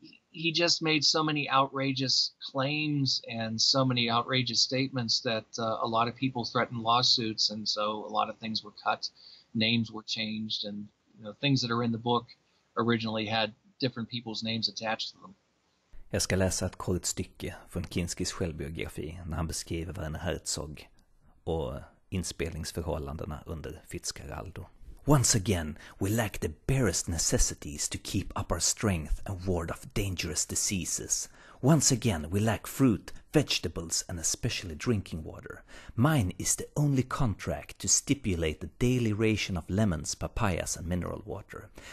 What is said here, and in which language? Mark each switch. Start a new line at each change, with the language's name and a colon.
English: He just made so many outrageous claims and so many outrageous statements that a lot of people threatened lawsuits, and so a lot of things were cut, names were changed, and things that are in the book originally had different people's names attached to them.
Swedish: Jag ska läsa ett kort stycke från Kinskis självbiografi när han beskriver Werner Herzog och inspelningsförhållandena under Fitzcarraldo.
English: Once again, we lack the barest necessities to keep up our strength and ward off dangerous diseases. Once again, we lack fruit, vegetables, and especially drinking water. Mine is the only contract to stipulate the daily ration of lemons, papayas, and mineral water.